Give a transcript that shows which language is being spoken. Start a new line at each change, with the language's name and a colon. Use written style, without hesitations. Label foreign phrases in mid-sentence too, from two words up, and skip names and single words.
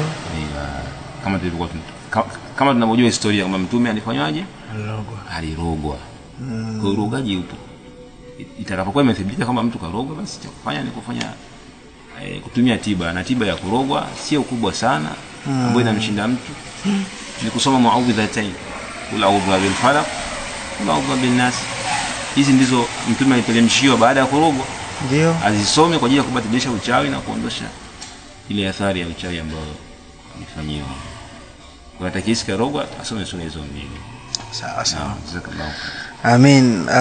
Swahili: Kama tulivyokuwa kama tunavyojua historia kwamba mtume alifanywaje? Alirogwa. Kwa urogaji upo. Itakapokuwa imethibitika kama mtu karogwa, basi cha kufanya ni kufanya kutumia tiba, na tiba ya kurogwa sio kubwa sana ambayo inamshinda mtu. Ni kusoma muawwidhatayn,
Arabic: قل أعوذ بالفلق قل أعوذ بالناس.
Swahili: Hizi ndizo mtume aliteremshiwa baada ya kurogwa. Ndio. Azisome kwa ajili ya kubatilisha uchawi na kuondosha ile athari ya uchawi ambayo alifanyiwa. Kwa atakisi karogwa asome sura hizo mbili. Sawa. Jazakallahu. Amin.